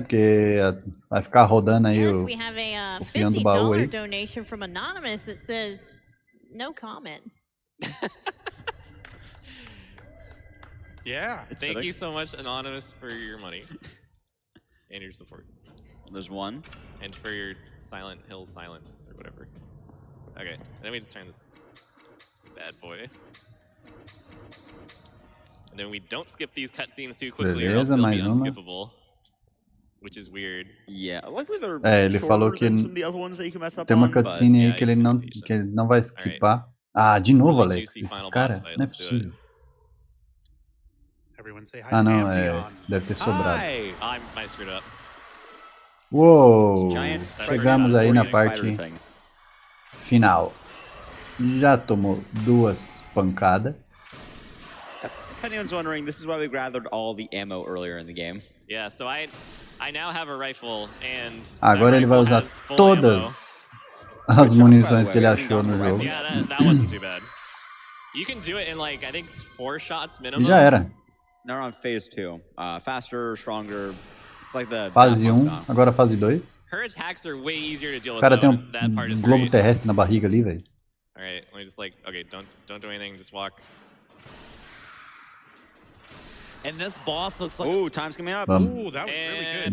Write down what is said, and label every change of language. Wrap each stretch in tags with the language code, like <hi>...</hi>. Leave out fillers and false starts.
<pt>Porque vai ficar rodando aí o fião do baú aí.</pt> <en>Donation from Anonymous that says no comment. Yeah. Thank you so much, Anonymous, for your money and your support. There's one. And for your Silent Hill silence or whatever. Okay, and then we just turn this bad boy. And then we don't skip these cutscenes too quickly, or else they'll be unskippable. Which is weird. Yeah, luckily they're</en> <pt>ele falou que tem uma cutscene aí que ele não vai skipar. Ah, de novo, Alex. Esses caras, não é possível. Ah, não, deve ter sobrado.</pt> <en>I screwed up. Uou!</en> <pt>Chegamos aí na parte final. Já tomou 2 pancadas.</pt> <en>If anyone's wondering, this is why we gathered all the ammo earlier in the game. Yeah, so I now have a rifle and</en> <pt>agora ele vai usar todas as munições que ele achou no jogo.</pt> <en>Yeah, that wasn't too bad. You can do it in like I think 4 shots minimum.</en> <pt>E já era.</pt> <en>Now we're on phase 2. Faster, stronger. It's like the</en> <pt>fase 1, agora fase 2.</pt> <en>Her attacks are way easier to deal with.</en> <pt>O cara tem um globo terrestre na barriga ali, velho.</pt> <en>All right, let me just like don't do anything, just walk. And this boss looks like time's coming up. Ooh, that was really good.</en>